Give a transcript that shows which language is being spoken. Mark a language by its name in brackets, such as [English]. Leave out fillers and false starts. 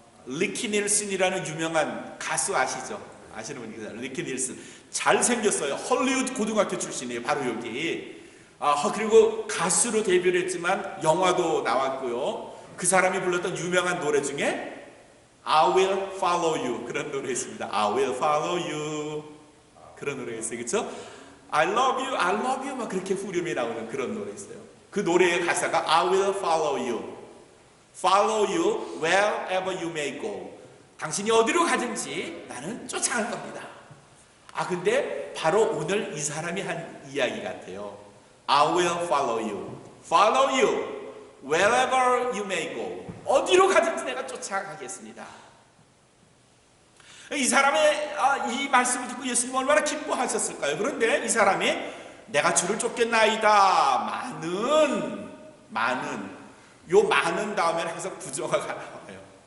[Korean] 리키 닐슨이라는 유명한 가수 아시죠? 아시는 분이 계세요. 리키 닐슨 잘생겼어요. 헐리우드 고등학교 출신이에요. 바로 여기. 그리고 가수로 데뷔를 했지만 영화도 나왔고요. 그 사람이 불렀던 유명한 노래 중에 [English] I will follow you [Korean] 그런 노래 있습니다. [English] I will follow you [Korean] 그런 노래 있어요. 그렇죠? [English] I love you, I love you [Korean] 막 그렇게 후렴이 나오는 그런 노래 있어요. 그 노래의 가사가 [English] I will follow you, follow you wherever you may go. [Korean] 당신이 어디로 가든지 나는 쫓아갈 겁니다. 근데 바로 오늘 이 사람이 한 이야기 같아요. [English] I will follow you, follow you wherever you may go. [Korean] 어디로 가든지 내가 쫓아가겠습니다. 이 사람의 이 말씀을 듣고 예수님 얼마나 기뻐하셨을까요? 그런데 이 사람이 내가 주를 쫓겠나이다, 많은 요 많은 다음에는 항상 부정어가 나와요.